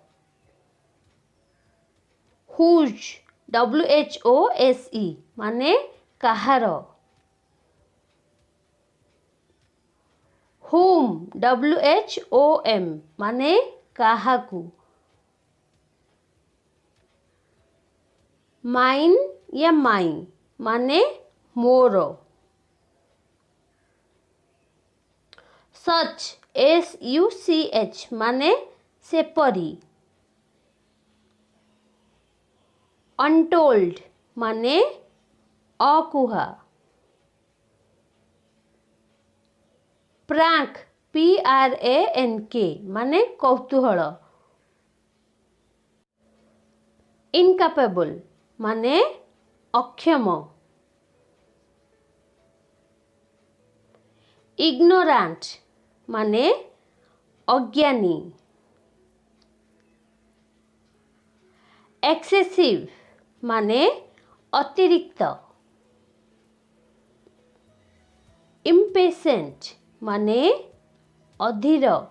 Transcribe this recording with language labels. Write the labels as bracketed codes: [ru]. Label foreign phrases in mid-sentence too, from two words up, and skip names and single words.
[en] whose WHOSE [or] ମାନେ କାହାର. [en] whom WHOM [or] ମାନେ କାହାକୁ. माइन या माई ମାନେ ମୋର. [en] such SUCH [or] ମାନେ ସେପରି. अनटोल्ड ମାନେ ଅକୁହା. [en] prank PRANK [or] ମାନେ କୌତୂହଳ. इनकैपेबल ମାନେ ଅକ୍ଷମ. इग्नोरेंट ମାନେ ଅଜ୍ଞାନୀ. एक्सेसिव ମାନେ ଅତିରିକ୍ତ. इम्पेशेंट ମାନେ ଅଧୀର.